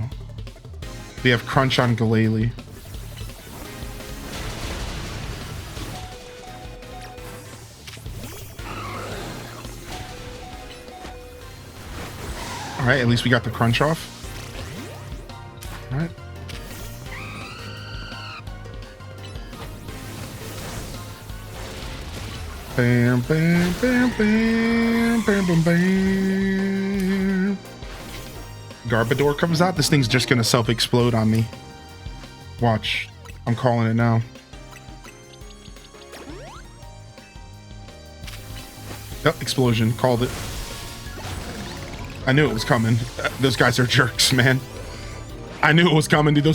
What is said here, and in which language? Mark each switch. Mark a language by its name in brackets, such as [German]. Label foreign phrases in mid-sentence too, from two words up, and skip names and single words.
[English] We have Crunch on Galele. All right, at least we got the Crunch off. All right. Bam, bam, bam, bam, bam, bam, bam. Garbodor comes out. This thing's just gonna self-explode on me. Watch. I'm calling it now. Yep, explosion. Called it. I knew it was coming. Those guys are jerks, man. I knew it was coming, dude.